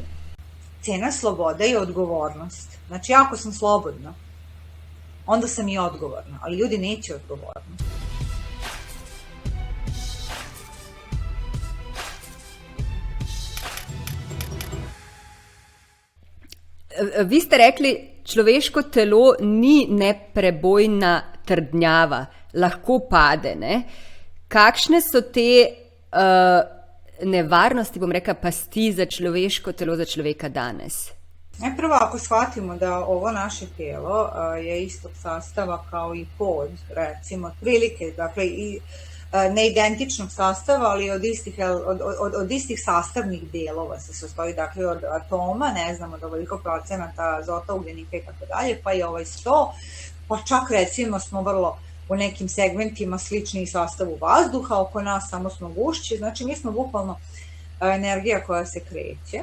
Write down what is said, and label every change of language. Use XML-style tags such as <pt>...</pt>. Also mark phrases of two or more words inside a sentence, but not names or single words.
<sr>Cena slobode je odgovornost. Znači, ako sam slobodna, onda sam i odgovorna, ali ljudi neće odgovornost.</sr> <sl>Vi ste rekli, človeško telo ni neprebojna trdnjava, lahko pade, ne? Kakšne so te nevarnosti, bom rekla, pasti za človeško telo, za človeka danes?</sl> <sr>Najprvo, ako shvatimo da ovo naše telo je istog sastava kao i pod, recimo, otprilike, dakle, i neidentičnog sastava, ali od istih sastavnih delova se sastoji, dakle, od atoma, ne znam, od ovoliko procenata azota, ugljenika i tako dalje, pa i 100, pa čak recimo smo vrlo u nekim segmentima slični sastavu vazduha, oko nas samo smo gušći, znači mi smo bukvalno energija koja se kreće.</sr>